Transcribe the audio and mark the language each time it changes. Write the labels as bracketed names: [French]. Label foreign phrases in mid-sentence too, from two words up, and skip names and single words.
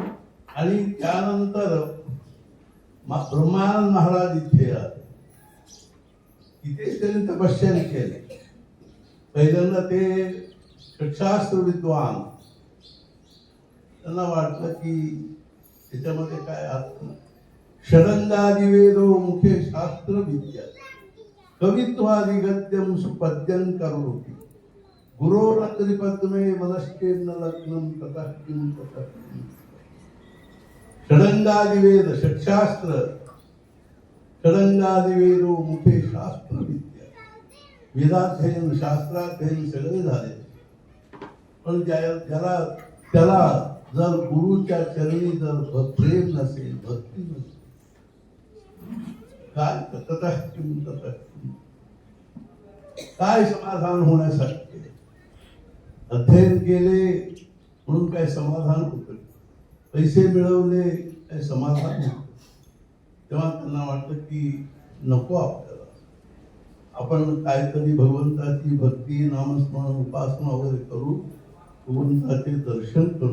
[Marathi] आणि त्यानंतर ब्रह्मानंद महाराज इथे आले. इथे त्यांनी तपश्चर्या केली. पहिल्यांदा ते शास्त्र विद्वान, त्यांना वाटलं की त्याच्यामध्ये काय अर्थ. [Sanskrit] षडंगादिवेदो मुखे शास्त्र विद्या कवित्वादि गद्यम सुपद्यं करोति गुरोरत्रिपद्मे मनश्चेन्न लग्नं ततः किं ततः किं. षडंगादिवेद षट्शास्त्र, षडंगादिवेदो मुखे शास्त्र विद्या. [Marathi] वेदाध्ययन शास्त्राध्ययन सगळे झाले, पण त्याला जर गुरुच्या चरणी जर प्रेम नसेल, भक्ती नसेल, काय [Sanskrit] ततः किं ततः किं, [Marathi] काय समाधान होण्यासाठी. अध्ययन केले म्हणून काय समाधान होतं, पैसे मिळवले काय समाधान होतं. तेव्हा त्यांना वाटतं की नको, आपल्याला आपण काहीतरी भगवंताची भक्ती, नामस्मरण, उपासना वगैरे करू, भगवंताचे दर्शन करून घेऊ.